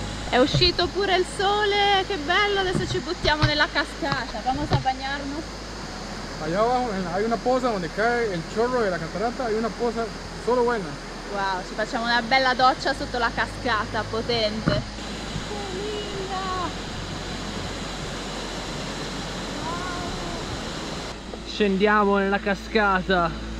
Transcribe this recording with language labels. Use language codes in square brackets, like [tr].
[it] È uscito pure il sole, che bello, adesso ci buttiamo nella cascata, [es] vamos a bañarnos. Allá abajo hay una poza donde cae el chorro de la catarata, hay una poza solo buena. [it] Wow, ci facciamo una bella doccia sotto la cascata, potente. [es] Che linda! [it] Scendiamo nella cascata.